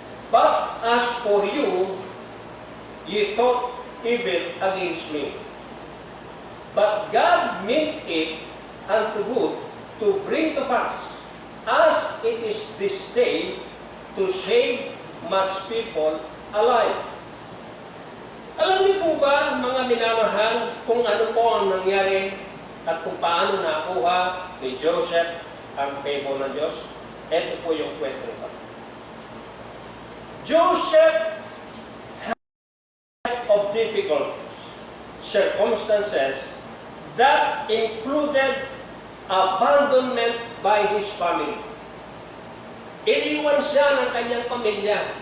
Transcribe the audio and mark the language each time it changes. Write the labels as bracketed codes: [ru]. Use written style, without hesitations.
[en] But as for you, ye thought evil against me. But God meant it unto good to bring to pass, as it is this day, to save much people alive. [tl] Alam niyo po ba, mga minamahal, kung ano po ang nangyari at kung paano nakuha ni Joseph ang favor ng Diyos? Ito po yung kwento nito. [en] Joseph had of difficult circumstances that included abandonment by his family. [tl] Iniwan siya ng kanyang pamilya.